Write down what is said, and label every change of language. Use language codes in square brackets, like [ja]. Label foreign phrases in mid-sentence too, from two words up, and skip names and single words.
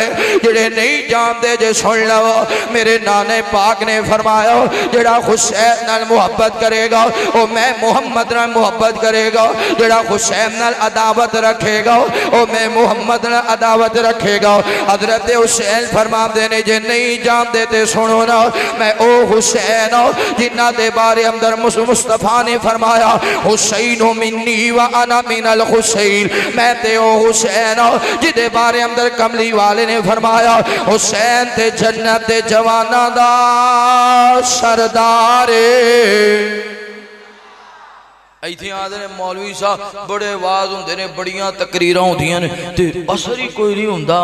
[pa] ਜਿਹੜੇ ਨਹੀਂ ਜਾਣਦੇ ਜੇ ਸੁਣ ਲਵੋ ਮੇਰੇ ਨਾਨੇ ਪਾਕ ਨੇ ਫ਼ਰਮਾਇਆ ਜਿਹੜਾ ਹੁਸੈਨ ਨਾਲ ਮੁਹੱਬਤ ਕਰੇਗਾ ਉਹ ਮੈਂ ਮੁਹੰਮਦ ਨਾਲ ਮੁਹੱਬਤ ਕਰੇਗਾ, ਜਿਹੜਾ ਹੁਸੈਨ ਨਾਲ ਅਦਾਵਤ ਰੱਖੇਗਾ ਉਹ ਮੈਂ ਮੁਹੰਮਦ ਨਾਲ ਅਦਾਵਤ ਰੱਖੇਗਾ। ਹਜ਼ਰਤ ਹੁਸੈਨ ਫ਼ਰਮਾਉਂਦੇ ਨੇ ਜੇ ਨਹੀਂ ਜਾਣਦੇ ਤੇ ਸੁਣੋ ਨਾ, ਮੈਂ ਉਹ ਹੁਸੈਨ ਜਿਨ੍ਹਾਂ ਦੇ ਬਾਰੇ ਅੰਦਰ ਮੁਸਤਫ਼ਾ ਨੇ ਫ਼ਰਮਾਇਆ [ar] حسين مني وأنا من الحسين, [pa] ਮੈਂ ਤੇ ਉਹ ਹੁਸੈਨ ਜਿਦੇ ਬਾਰੇ ਅੰਦਰ ਕਮਲੀ ਵਾਲੇ ਨੇ ਫ਼ਰਮਾਇਆ ਹੁਸੈਨ ਤੇ ਜੰਨਤ ਦੇ ਜਵਾਨਾਂ ਦਾ ਸਰਦਾਰ ਇੱਥੇ ਆਂਦੇ ਨੇ ਮੌਲਵੀ ਸਾਹਬ ਬੜੇ ਆਵਾਜ਼ ਹੁੰਦੇ ਨੇ, ਬੜੀਆਂ ਤਕਰੀਰਾਂ ਹੁੰਦੀਆਂ ਨੇ ਤੇ ਅਸਰ ਹੀ ਕੋਈ ਨਹੀਂ ਹੁੰਦਾ।